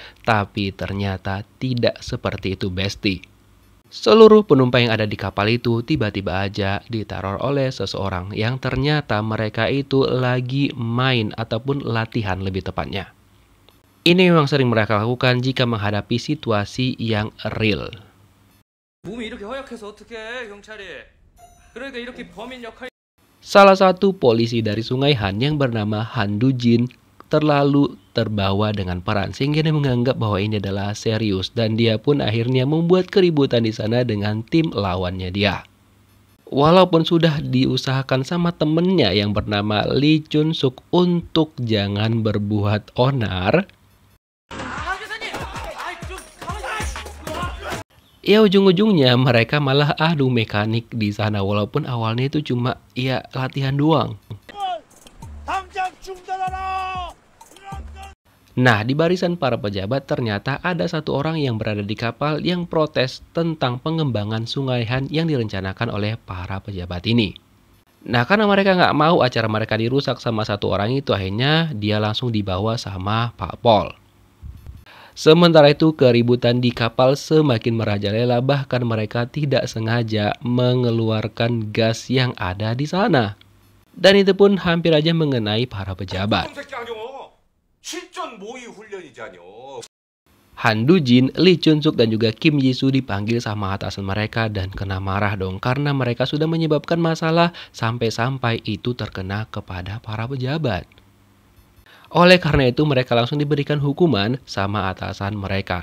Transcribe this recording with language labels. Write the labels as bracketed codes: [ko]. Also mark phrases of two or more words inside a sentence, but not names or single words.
[id] Tapi ternyata tidak seperti itu, bestie. Seluruh penumpang yang ada di kapal itu tiba-tiba aja diteror oleh seseorang yang ternyata mereka itu lagi main ataupun latihan lebih tepatnya. Ini memang sering mereka lakukan jika menghadapi situasi yang real. [ko] 몸이 이렇게 허약해서 어떡해, 경찰이. 그러니까 이렇게 범인 역할. [id] Salah satu polisi dari Sungai Han yang bernama Han Du-jin terlalu terbawa dengan peran sehingga dia menganggap bahwa ini adalah serius dan dia pun akhirnya membuat keributan di sana dengan tim lawannya dia. Walaupun sudah diusahakan sama temennya yang bernama Lee Chun-suk untuk jangan berbuat onar, ya ujung-ujungnya mereka malah adu mekanik di sana walaupun awalnya itu cuma ya latihan doang. [ko] 당장 중단하라. [id] Nah, di barisan para pejabat ternyata ada satu orang yang berada di kapal yang protes tentang pengembangan Sungai Han yang direncanakan oleh para pejabat ini. Nah, karena mereka nggak mau acara mereka dirusak sama satu orang itu, akhirnya dia langsung dibawa sama Pak Pol. Sementara itu, keributan di kapal semakin merajalela, bahkan mereka tidak sengaja mengeluarkan gas yang ada di sana. Dan itu pun hampir aja mengenai para pejabat. [ko] 실전 모의 훈련이잖여. [id] Han Du-jin, Lee Chun-suk dan juga Kim Ji-soo dipanggil sama atasan mereka dan kena marah dong karena mereka sudah menyebabkan masalah sampai-sampai itu terkena kepada para pejabat. Oleh karena itu mereka langsung diberikan hukuman sama atasan mereka.